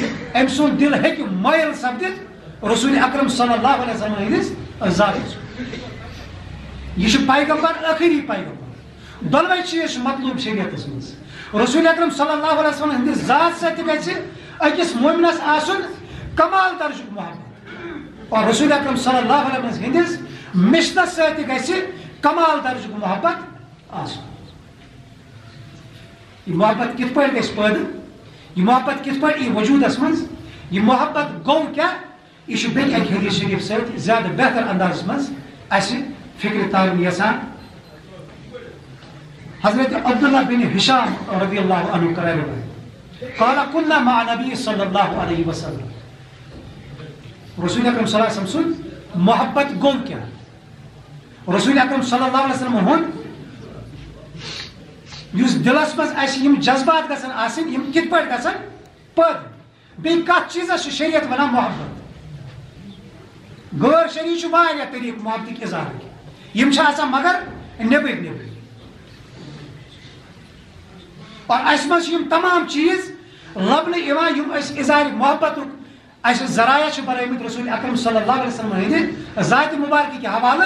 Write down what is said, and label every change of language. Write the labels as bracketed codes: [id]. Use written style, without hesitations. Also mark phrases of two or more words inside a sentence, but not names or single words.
[ks] أمۍ سُنٛد دل ہیٚکہِ مٲیِل سپدِتھ رسول اکرم [ar] صلی اللہ علیہ وسلم [ks] ہٕنٛدِس ذاتس. یہ چھُ پیغمبر ٲخری پیغمبر. دۄنوَے چیٖز چھِ مطلوب شریعتس منٛز. رسول اکرم [ar] صلی اللہ علیہ وسلم [ks] ہٕنٛدِس ذات سۭتۍ تہِ گژھِ أکِس مومنس آسُن کمال درجُک محبت اور رسول اکرم [ar] صلی اللہ علیہ وسلم [ks] ہٕنٛدِس مشنس سۭتۍ تہِ گژھِ کمال درجُک محبت آسُن. یہ محبت کِتھ پٲٹھۍ گژھِ پٲدٕ یہ محبت کِتھ پٲٹھۍ یی وجوٗدس منٛز یہ محبت گوٚو کیٛاہ یہ چھُ بیٚیہِ اکہِ حدیث شریٖف سۭتۍ زیادٕ بہتر اندازس منٛز اسہِ فکرِ تارُن یژھان. حضرت عبداللہ بن ہشام [ar] رضی اللہ عنہ [ks] کرے روایت [ar] قال كنا مع نبی صلی اللہ علیہ وسلم. [ks] رسول اکرم [ar] صلی اللہ علیہ وسلم [ks] سُنٛد محبت گوٚو کیٛاہ رسول اکرم [ar] صلی اللہ علیہ وسلم [ks] ہُنٛد یُس دلس منٛز اسہِ یِم جذبات گژھن آسٕنۍ یِم کِتھ پٲٹھۍ گژھن پٲدٕ. بیٚیہِ کتھ چیٖزس چھُ شریعت ونان محبت. غٲر شرعی چھُ واریاہ طریٖقہٕ محبتٕکۍ اظہارٕکۍ یِم چھِ آسان مگر نیٚبٕرۍ نیٚبٕرۍ اور اسہِ منٛز چھِ یِم تمام چیٖز لبنہٕ یِوان یِم أسۍ اظہارِ محبتُک اسہِ ذرایع چھِ بنٲومٕتۍ رسول اکرم [ar] صلی اللہ علیہ وسلم [ks] ہٕنٛدِ ذاتِ مُبارکہِ کہِ حوالہٕ.